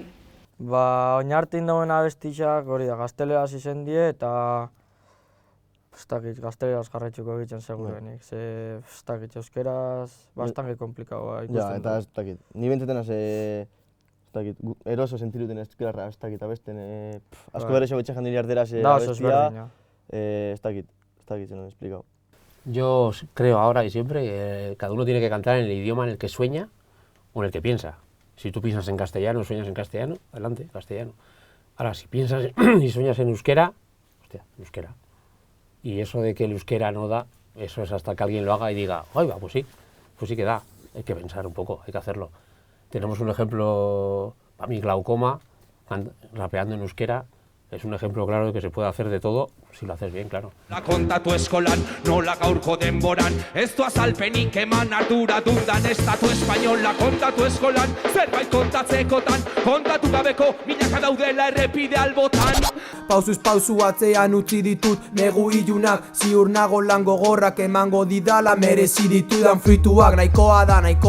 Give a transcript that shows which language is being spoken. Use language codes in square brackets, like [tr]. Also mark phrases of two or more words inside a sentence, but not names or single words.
[eu] Oinartin dauen abestixak hori da, gazteleraz izen die eta gazteleraz jarraitzuko egiten segurenik, euskeraz bastante komplikau ikusten. Ja, eta ez dakit, ni bentzetan eroso sentiruten euskeraz abesten, asko bere xo betxean nire arderaz abestia, ez dakit, [es] se lo he explicado. Yo creo ahora y siempre que cada uno tiene que cantar en el idioma en el que sueña o en el que piensa. Si tú piensas en castellano, sueñas en castellano, adelante, castellano. Ahora, si piensas y sueñas en euskera, hostia, euskera. Y eso de que el euskera no da, eso es hasta que alguien lo haga y diga, ¡ay, va, pues sí que da! Hay que pensar un poco, hay que hacerlo. Tenemos un ejemplo, para mí, Glaucoma, rapeando en euskera, es un ejemplo claro de que se puede hacer de todo si lo haces bien, claro. [eu] La kontatu eskolan, nola gaurko denboran, ez du azalpenik eman ardura dudan estatu espainola kontatu eskolan, zerbait kontatzekotan, kontatu gabeko milaka daudela errepide albotan. Pausuz pausu atzean utzi ditut negu ilunak, ziur nago lan gogorrak emango didala merezi ditudan fruituak, nahikoa da.